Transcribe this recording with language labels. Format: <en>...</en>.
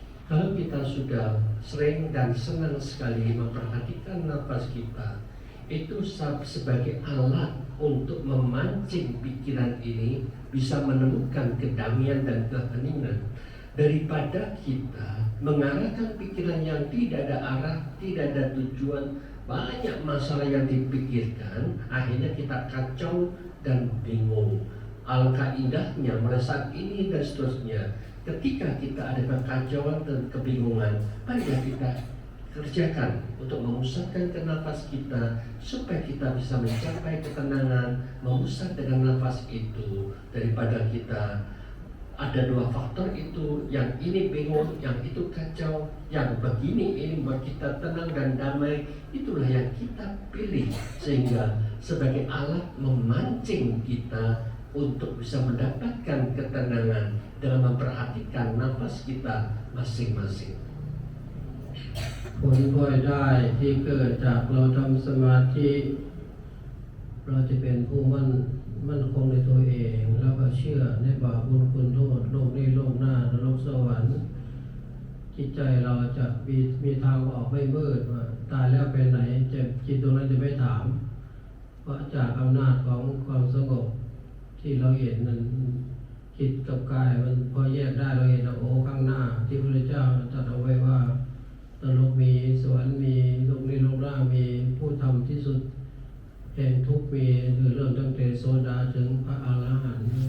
<id>Kalau kita sudah sering dan senang sekali memperhatikan nafas kita, itu sebagai alat untuk memancing pikiran ini bisa menemukan kedamaian dan keheningan daripada kita mengarahkan pikiran yang tidak ada arah, tidak ada tujuan, banyak masalah yang dipikirkan, akhirnya kita kacau dan bingung. Alangkah indahnya merasa ini dan seterusnya. Ketika kita ada kekacauan dan kebingungan, marilah kita kerjakan untuk memusatkan ke nafas kita supaya kita bisa mencapai ketenangan, memusat dengan nafas itu daripada kita ada dua faktor itu, yang ini bingung, yang itu kacau, yang begini ini membuat kita tenang dan damai. Itulah yang kita pilih sehingga sebagai alat memancing kita untuk bisa mendapatkan ketenangan dalam memperhatikan nafas kita masing-masing.</id> <th>ผลพลอยได้ที่เกิดจากเราทำสมาธิเราจะเป็นผู้มั่นคงในตัวเองแล้วก็เชื่อในบาปบุญคุณโทษโลกนี้โลกหน้านรกสวรรค์ จิตใจเราจะมีทางออกไม่มืดว่าตายแล้วไปไหนจะจิตตรงนั้นจะไม่ถามเพราะจากอำนาจของความสงบที่เราเห็นนั้นจิตกับกายมันพอแยกได้เราเห็นโอ้ข้างหน้าที่พระพุทธเจ้าตรัสเอาไว้ว่านรกมีสวรรค์มีโลกนี้โลกหน้ามีผู้ทำที่สุดแห่งทุกข์มีคือเรื่องตั้งแต่โสดาถึงพระอรหันต์</th>